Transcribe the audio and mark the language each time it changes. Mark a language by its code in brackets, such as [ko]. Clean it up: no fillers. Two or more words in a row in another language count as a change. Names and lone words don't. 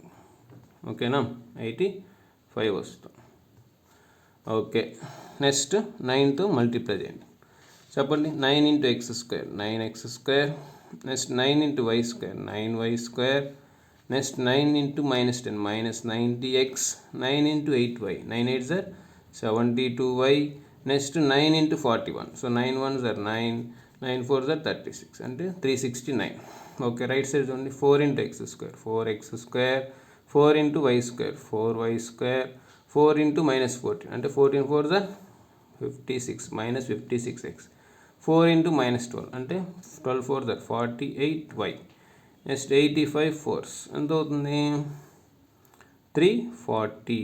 [te] ఓకేనా, 85 వస్తుంది. [en] okay, next 9తో multiply [te] చేయండి, చెప్పండి [en] 9 into x square 9x square, next 9 into y square 9y square, next 9 into minus 10 minus 90x, 9 into 8y 9 8s are 72y, next 9 into 41, so 9 1s are 9, 9 4s are 36 అంటే 369. okay, right side చూడండి 4 into x square 4x square, 4 into y square 4y square, 4 into minus 14 అంటే 14 4s are 56 minus 56x, 4 into minus 12 అంటే 12 4s are 48y, next 85 4s [te] ఎంత అవుతుంది [en] 340.